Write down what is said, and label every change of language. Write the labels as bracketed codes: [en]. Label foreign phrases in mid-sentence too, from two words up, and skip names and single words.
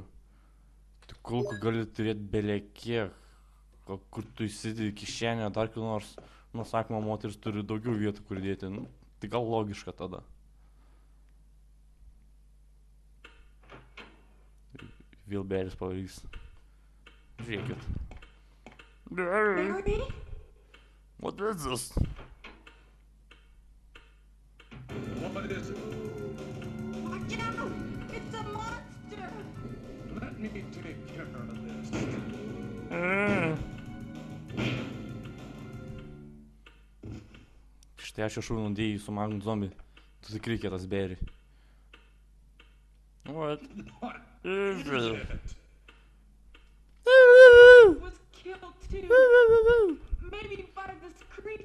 [lt] Tu kulkų gali turėti belekiek. Kur tu įsidedi kišenę, dar kiek nors. Sakoma, moteris turi daugiau vietų, kur dėti. Tai gal logiška tada. Vėl Beris pavarys. Žiūrėkit. [en] Barry? What is this? What is it? Watch out! It's a monster! Let me take care of this. [lt] Štai aš jau nudėjau su Magnum zombie. Tu tikrai kietas Berry. What? [en] What is it? Was killed too. Maybe by this